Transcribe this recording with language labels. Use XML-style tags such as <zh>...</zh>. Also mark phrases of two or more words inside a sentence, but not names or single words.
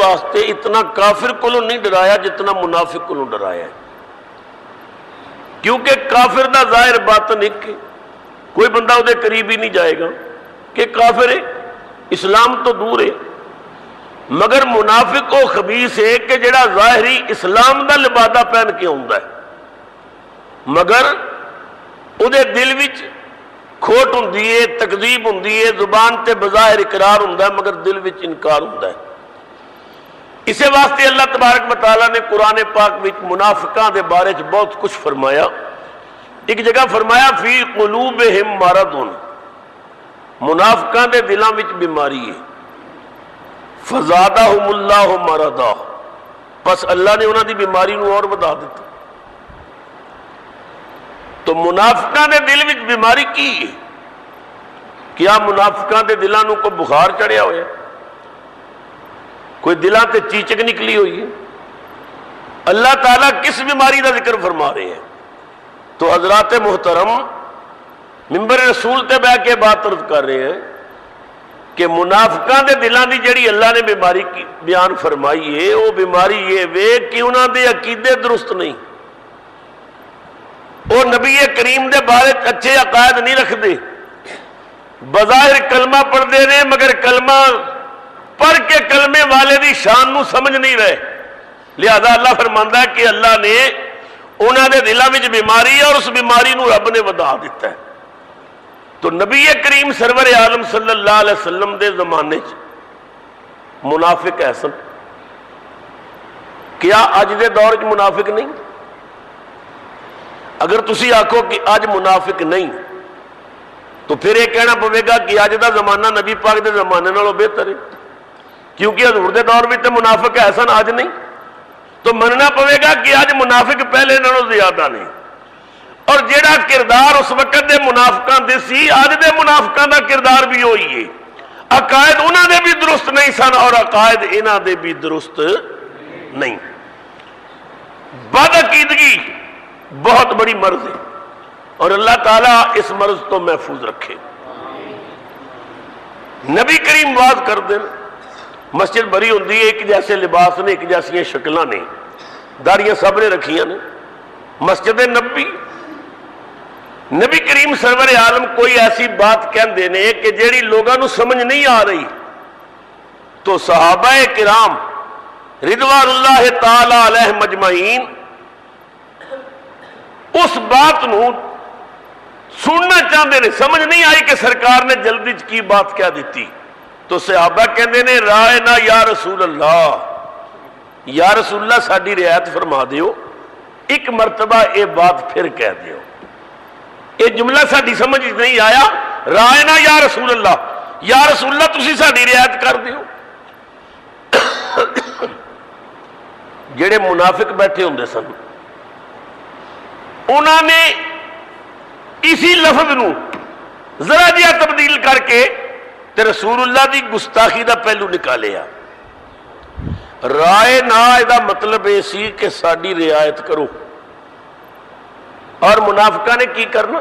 <ur>واسطے اتنا کافر کو نہیں ڈرایا جتنا منافق کو ڈرایا ہے، کیونکہ کافر دا ظاہر باطن ایک</ur> <pa>ہے،</pa> <ur>کوئی بندہ وہ قریب ہی نہیں جائے گا کہ کافر ہے، اسلام تو دور ہے،</ur> <pa>مگر منافق وہ خبیث ہے کہ جڑا ظاہری اسلام دا لبادہ پہن کے ہوندا ہے مگر وہ دل وچ کھوٹ ہوندی ہے، تکذیب ہوندی ہے، زبان تے بظاہر اقرار ہوندا ہے مگر دل وچ انکار ہوندا ہے۔</pa> <ur>اسے واسطے اللہ تبارک و تعالیٰ نے قرآن پاک میں منافقاں دے بارے بہت کچھ فرمایا. ایک جگہ فرمایا</ur> <ar>فی قلوبہم مرض،</ar> <pa>منافقاں دے دلاں وچ بیماری ہے.</pa> <ar>فزادہم اللہ مرضا،</ar> <pa>بس اللہ نے انہاں دی بیماری نو اور بڑھا دیتا. تو منافقاں دے دل وچ بیماری کی ہے؟ کیا منافقاں دے دلاں نو کوئی بخار چڑھیا ہویا، کوئی دلاں تے چیچک نکلی ہوئی ہے؟</pa> <ur>اللہ تعالیٰ کس بیماری کا ذکر فرما رہے ہیں؟</ur> <pa>تو حضرات محترم ممبر رسول تے بیٹھ کے بات عرض کر رہے ہیں کہ منافقاں دے دلاں دی جڑی اللہ نے بیماری کی بیان فرمائی ہے، وہ بیماری یہ وے کہ انہاں دے عقیدے درست نہیں، وہ نبی کریم دے بارے اچھے عقائد نہیں رکھتے، بظاہر کلمہ پڑھتے ہیں مگر کلمہ پڑھ کے کلمے والے دی شان نو سمجھ نہیں رہے. لہذا اللہ فرماندا ہے کہ اللہ نے انہاں دے دلاں وچ بیماری ہے اور اس بیماری نو رب نے ودا دیتا ہے. تو نبی کریم سرور عالم صلی اللہ علیہ وسلم دے زمانے چ منافق ایسن، کیا اج دے دور چ منافق نہیں؟ اگر تسی آکھو کہ اج منافق نہیں تو پھر یہ کہنا پوے گا کہ اج دا زمانہ نبی پاک دے زمانے نالوں بہتر ہے، کیونکہ حضور دے دور میں تے منافق ایسن اج نہیں. تو مننا پوے گا کہ اج منافق پہلے نالوں زیادہ نہیں، اور جیڑا کردار اس وقت دے منافقاں دے سی اج دے منافقاں دا کردار بھی ہوئی ہے. عقائد انہاں دے بھی درست نہیں سن اور عقائد انہاں دے بھی درست نہیں.</pa> <ur>بدعقیدگی بہت بڑی مرض ہے اور اللہ تعالیٰ اس مرض تو محفوظ رکھے.</ur> <pa>نبی کریم واز کر دیں، مسجد بری ہوندی ہے، ایک جیسے لباس نے، ایک جیسی شکلاں نے، داڑیاں سب نے رکھیاں نے. مسجد نبی کریم سرور عالم کوئی ایسی بات کہندے نے کہ جیڑی لوگاں نو سمجھ نہیں آ رہی تو صحابہ کرام</pa> <ar>رضوان اللہ تعالی علیہ مجمعین</ar> <pa>اس بات نو سننا چاہتے ہیں، سمجھ نہیں آئی کہ سرکار نے جلدی کی بات کیا دیتی. تو صحابہ کہندے نے</pa> <ar>رائنا یا رسول اللہ، یا رسول اللہ</ar> <pa>ساڈی رعایت فرما دیو، ایک مرتبہ یہ بات پھر کہہ دیو. یہ جملہ ساڈی سمجھ نہیں آیا،</pa> <ar>رائنا یا رسول اللہ، یا رسول اللہ</ar> <pa>تسی ساڈی رعایت کر دیو. جڑے منافق بیٹھے ہوندے سن انہوں نے اسی لفظ نو ذرا جہا تبدیل کر کے تے رسول اللہ دی گستاخی دا پہلو نکالیا. رائے نہ دا مطلب یہ سی کہ ساڈی رعایت کرو، اور منافقہ نے کی کرنا؟</pa>